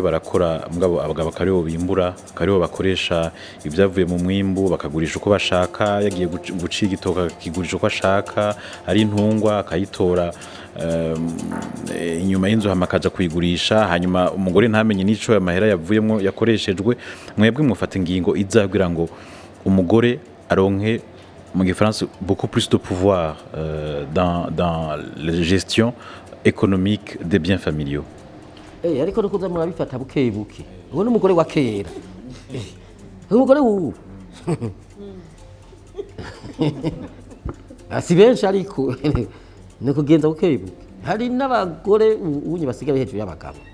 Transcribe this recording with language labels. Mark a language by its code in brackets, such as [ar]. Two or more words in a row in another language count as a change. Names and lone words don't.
[rn] barakora mugabo abagabo karibo bimbura karibo bakoresha ibyavuye mu mwimbu bakagurisha uko bashaka yagiye guciga igitoka kigurisha uko ashaka ari intungwa akayitora inyuma y'inzu hamakaja kuyigurisha hanyuma umugore ntamenye nico amahera yavuyemo yakoreshejwe mwebwe mufata ingingo izagira ngo umugore aronke mu gifaransa [fr] beaucoup plus de pouvoir dans la gestion économique des biens familiaux. [rn] Ariko no kuza murabifata bukebuke uwo n'umugore wa kera umugore wubu asi benshi ariko no kugenza bukebuke hari n'abagore unye basigaye hejuru y'abagabo